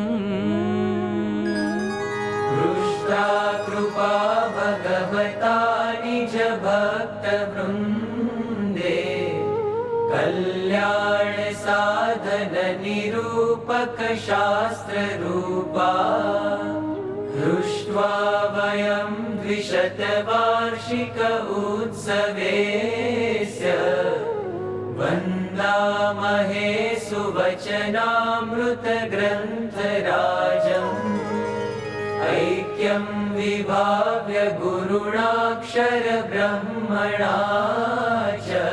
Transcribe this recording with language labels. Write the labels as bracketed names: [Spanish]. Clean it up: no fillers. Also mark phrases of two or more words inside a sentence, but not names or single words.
[Sanskrit] પૃષ્ઠા કૃપા ભગવતા નિજ ભક્ત વૃંદે કલ્યાણ સાધન નિરૂપક શાસ્ત્ર રૂપા दृष्ट्वा वयं द्विशतवार्षिक उत्सवेस्य वन्दामहे सुवचनामृतग्रन्थराजम् ऐक्यं विभाव्य गुरुणाक्षरब्रह्मणा च